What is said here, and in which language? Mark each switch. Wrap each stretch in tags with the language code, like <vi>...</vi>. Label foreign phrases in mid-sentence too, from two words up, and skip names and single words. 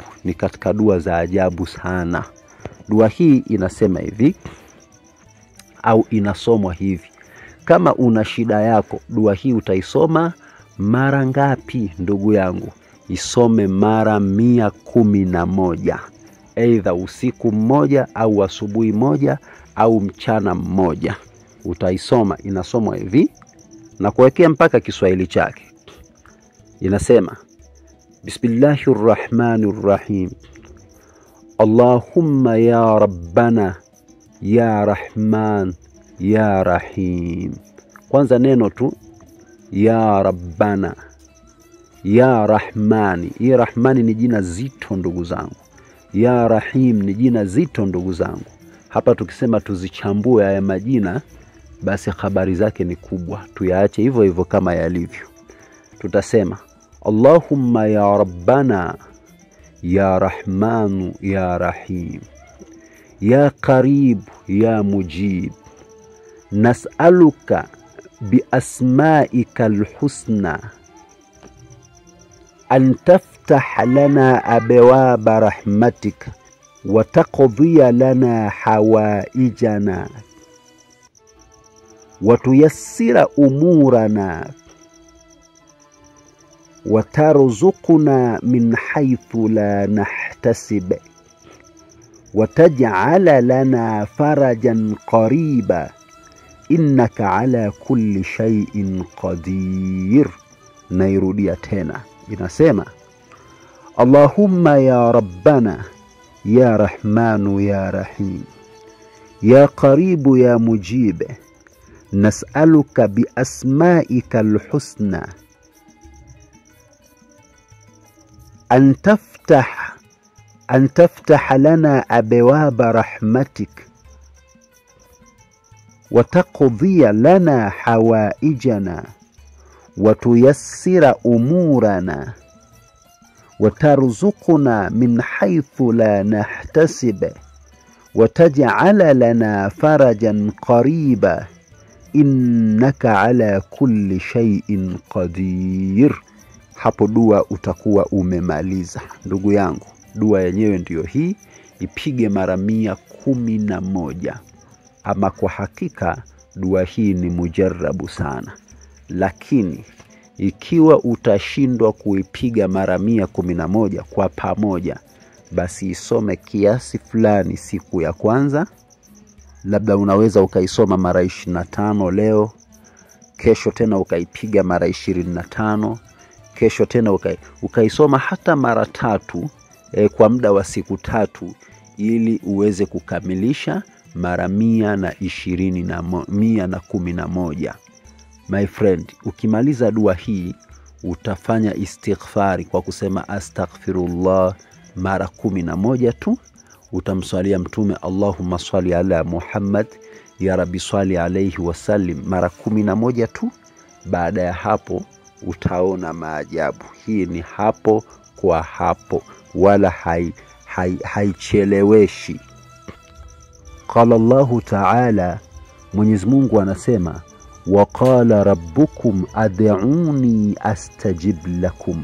<sw>Ni katika dua za ajabu sana. Dua hii inasema hivi, au inasomwa hivi: kama una shida yako, dua hii utaisoma mara ngapi ndugu yangu? Isome mara 111, aidha usiku mmoja au asubuhi moja au mchana mmoja. Utaisoma, inasomwa hivi na kuwekea mpaka Kiswahili chake. Inasema: Bismillahirrahmanirrahim.</sw> <ar>اللهم يا ربنا يا رحمن يا رحيم.</ar> <sw>Kwanza neno tu</sw> <ar>يا ربنا، يا رحمن.</ar> <sw>Hii Rahmani ni jina zito ndugu zangu.</sw> <ar>يا رحيم</ar> <sw>ni jina zito ndugu zangu. Hapa tukisema tuzichambue haya majina, basi habari zake ni kubwa. Tuyaache hivyo hivyo kama yalivyo.</sw> <ar>Tutasema اللهم يا ربنا يا رحمن يا رحيم يا قريب يا مجيب، نسألك بأسمائك الحسنى أن تفتح لنا أبواب رحمتك وتقضي لنا حوائجنا وتيسر أمورنا وترزقنا من حيث لا نحتسب وتجعل لنا فرجا قريبا إنك على كل شيء قدير.</ar> <sw>Nairudia tena, inasema</sw> <ar>اللهم يا ربنا يا رحمن يا رحيم يا قريب يا مجيب نسألك بأسمائك الحسنى أن تفتح لنا أبواب رحمتك وتقضي لنا حوائجنا وتيسر أمورنا وترزقنا من حيث لا نحتسب وتجعل لنا فرجا قريبا إنك على كل شيء قدير.</ar> <sw>Hapo dua utakuwa umemaliza. Ndugu yangu, dua yenyewe ndiyo hii, ipige mara 111. Ama kwa hakika dua hii ni mujarabu sana. Lakini ikiwa utashindwa kuipiga mara 111 kwa pamoja, basi isome kiasi fulani siku ya kwanza. Labda unaweza ukaisoma mara 25 leo, kesho tena ukaipiga mara 25, kesho tena ukaisoma hata mara 3 kwa muda wa siku 3, ili uweze kukamilisha mara 111.</sw> <en>My friend,</en> <sw>ukimaliza dua hii utafanya istighfari kwa kusema astaghfirullah mara 11 tu. Utamswalia mtume</sw> <ar>اللهم صل على محمد يا رب صل عليه وسلم</ar> <sw>mara 11 tu. Baada ya hapo utaona maajabu. Hii ni hapo kwa hapo, wala haicheleweshi.</sw> <ar>قال الله تعالى,</ar> <sw>Mwenyezi Mungu anasema</sw> <ar>وقال ربكم ادعوني أستجب لكم.</ar>